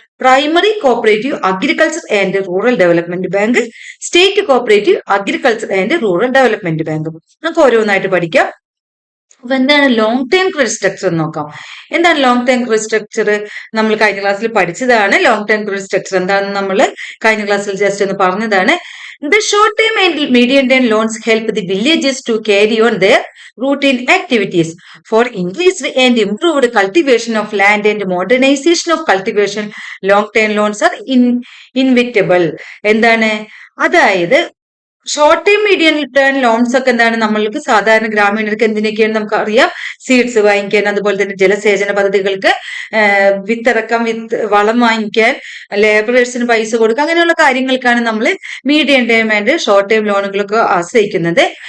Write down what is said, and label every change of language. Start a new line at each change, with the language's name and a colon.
Malayalam: Primary cooperative agriculture and rural development bank, state cooperative agriculture and rural development ബാങ്കും. നമുക്ക് ഓരോന്നായിട്ട് പഠിക്കാം. അപ്പൊ എന്താണ് ലോങ് ടൈം ക്രെഡിറ്റ് സ്ട്രക്ചർ എന്ന് നോക്കാം. എന്താണ് ലോങ് ടൈം ക്രെഡിറ്റ് സ്ട്രക്ചർ? നമ്മൾ കഴിഞ്ഞ ക്ലാസ്സിൽ പഠിച്ചതാണ്. ലോങ് ടൈം ക്രെഡിറ്റ് സ്ട്രക്ചർ എന്താണെന്ന് നമ്മൾ കഴിഞ്ഞ ക്ലാസ്സിൽ ജസ്റ്റ് ഒന്ന് പറഞ്ഞതാണ്.
English: The short term and medium term loans help the villages to carry on their routine activities for increased and improved cultivation of land and modernization of cultivation. Long term loans are inevitable.
Malayalam: എന്താണ്? അതായത് short time medium term loans ഒക്കെ എന്താണ് നമ്മൾക്ക് സാധാരണ ഗ്രാമീണർക്ക് എന്തിനൊക്കെയാണ് നമുക്ക് അറിയാം. Seeds വാങ്ങിക്കാൻ, അതുപോലെ തന്നെ ജലസേചന പദ്ധതികൾക്ക്, വിത്തിറക്കം, വളം വാങ്ങിക്കാൻ, ലേബറേഴ്സിന് പൈസ കൊടുക്കുക, അങ്ങനെയുള്ള കാര്യങ്ങൾക്കാണ് നമ്മൾ medium time and short time ലോണുകളൊക്കെ ആശ്രയിക്കുന്നത്.